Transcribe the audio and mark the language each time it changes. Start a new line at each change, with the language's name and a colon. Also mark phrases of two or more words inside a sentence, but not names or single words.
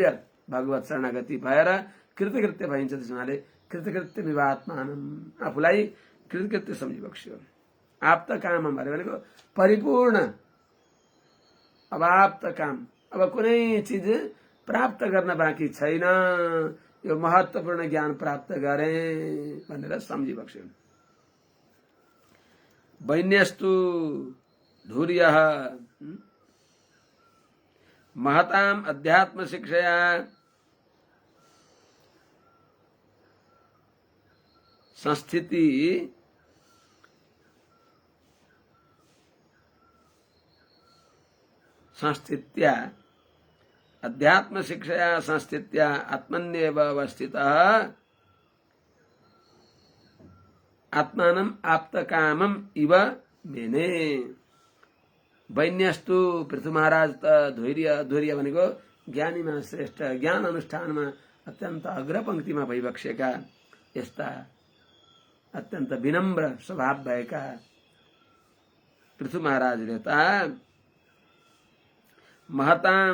Nepali: भगवत शरणागति भएर कृतकृत्य भइन्छ। त्यस हुनाले
Sanskrit: कृतकृत्य विवात्मानम,
Nepali: आफूलाई कृतकृत्य सम्झिबक्स्यो। आप्त काम अरे भनेको परिपूर्ण अवाप्त काम। अब कुनै चीज प्राप्त गर्न बाँकी छैन, यो महत्वपूर्ण ज्ञान प्राप्त गरे भनेर सम्झिबक्स्यो।
Sanskrit: वैन्यस्तु धूर्यः महताम अध्यात्म शिक्षया संस्थिति संस्थित्या अध्यात्म शिक्षया संस्थित्या आत्मन्येव अवस्थितः आत्मानम आप्तकामम इव मेने।
Nepali: वैन्यस्तु पृथु महाराज त धैर्य भनेको ज्ञानीमा श्रेष्ठ, ज्ञान अनुष्ठानमा अत्यन्त अग्रपंक्तिमा भइबक्सेका, यस्ता अत्यन्त विनम्र स्वभाव भएका पृथु महाराजले त महताम